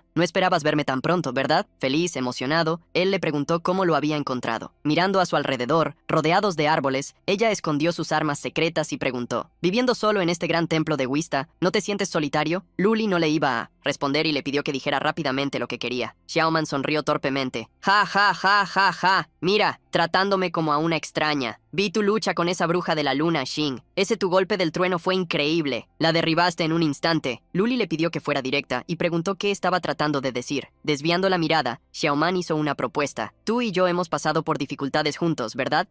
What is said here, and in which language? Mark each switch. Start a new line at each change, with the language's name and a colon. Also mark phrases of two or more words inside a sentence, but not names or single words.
Spanish: No esperabas verme tan pronto, ¿verdad? Feliz, emocionado, él le preguntó cómo lo había encontrado. Mirando a su alrededor, rodeados de árboles, ella escondió sus armas secretas y preguntó: ¿viviendo solo en este gran templo de Wista, no te sientes solitario? Luli no le iba a responder y le pidió que dijera rápidamente lo que quería. Xiaoman sonrió torpemente. Ja, ja, ja, ja, ja. Mira, tratándome como a una extraña. Vi tu lucha con esa bruja de la luna, Xing. Ese tu golpe del trueno fue increíble. La derribaste en un instante. Luli le pidió que fuera directa y preguntó qué estaba tratando de decir. Desviando la mirada, Xiaoman hizo una propuesta. Tú y yo hemos pasado por dificultades juntos, ¿verdad?